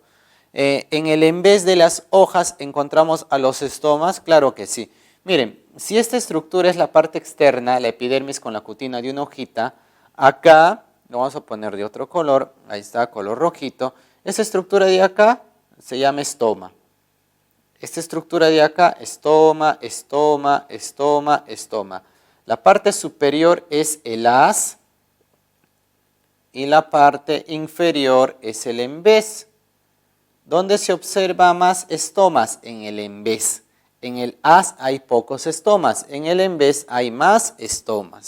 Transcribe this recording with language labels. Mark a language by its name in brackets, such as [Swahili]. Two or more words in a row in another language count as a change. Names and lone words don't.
[Spanish] En el en vez de las hojas encontramos a los estomas, claro que sí. Miren, si esta estructura es la parte externa, la epidermis con la cutina de una hojita, acá, lo vamos a poner de otro color, ahí está, color rojito, esa estructura de acá se llama estoma. Esta estructura de acá, estoma, estoma, estoma, estoma. La parte superior es el haz y la parte inferior es el embés. ¿Dónde se observa más estomas? En el embés. En el haz hay pocos estomas, en el embés hay más estomas.